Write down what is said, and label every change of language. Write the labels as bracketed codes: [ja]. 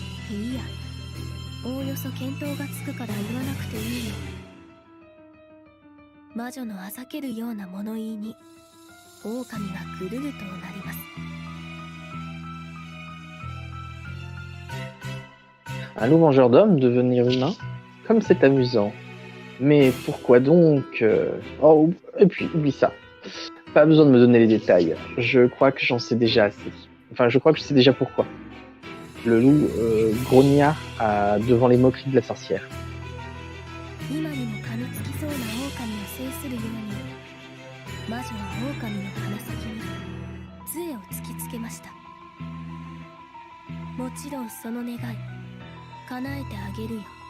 [ja] いいや、おおよそ見当がつくから言わなくていいよ。魔女のあざけるような物言いに狼がぐるるとなります。 [fr] Un loup mangeur d'hommes devenir humain? Comme c'est amusant. Mais pourquoi donc Oh, et puis oublie ça. Pas besoin de me donner les détails. Je crois que j'en sais déjà assez. Enfin, je crois que je sais déjà pourquoi. Le loup grogna devant les moqueries de la sorcière. [ja] 今にも噛みつきそうな狼を制するように、魔女は狼の鼻先に杖を突きつけました。もちろんその願い叶えてあげるよ。